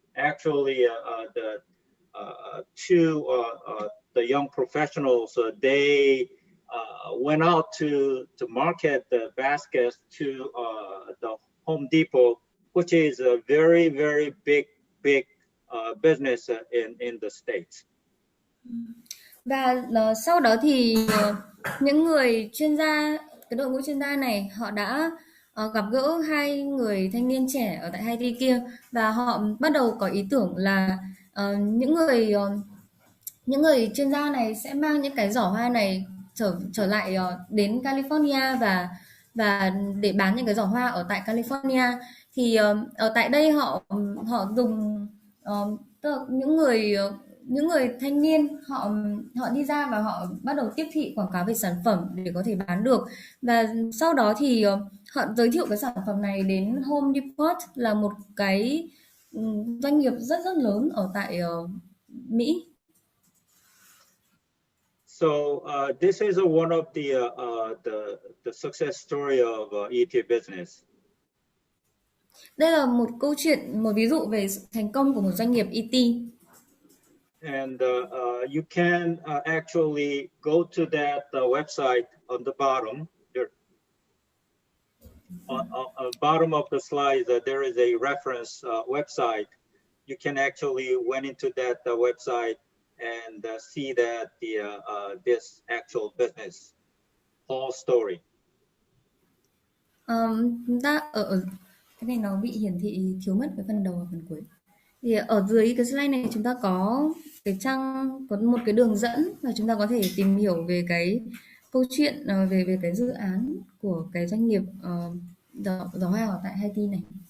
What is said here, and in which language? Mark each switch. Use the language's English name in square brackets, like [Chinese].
[English] Actually, the two the young professionals they went out to market the baskets to the Home Depot, which is a very very big business in the States. [Vietnamese] Và sau đó thì những người chuyên gia, cái đội ngũ chuyên gia này họ đã gặp gỡ hai người thanh niên trẻ ở tại Haiti kia và họ bắt đầu có ý tưởng là những người chuyên gia này sẽ mang những cái giỏ hoa này trở lại đến California và để bán những cái giỏ hoa ở tại California. Thì ở tại đây họ họ dùng tức là những người thanh niên họ họ đi ra và họ bắt đầu tiếp thị quảng cáo về sản phẩm để có thể bán được. Và sau đó thì họ giới thiệu cái sản phẩm này đến Home Depot là một cái doanh nghiệp rất rất lớn ở tại Mỹ. [English] So this is one of the success story of ET business. [Vietnamese] Đây là một câu chuyện, một ví dụ về sự thành công của một doanh nghiệp ET. [English] And you can actually go to that website on the bottom. There, on bottom of the slide, there is a reference website. You can actually went into that website and see that this actual business whole story. [Vietnamese] Chúng ta ở cái này nó bị hiển thị thiếu mất cái phần đầu và phần cuối. Thì ở dưới cái slide này chúng ta có cái trang, có một cái đường dẫn và chúng ta có thể tìm hiểu về cái câu chuyện về cái dự án của cái doanh nghiệp giỏ hoa ở tại Haiti này.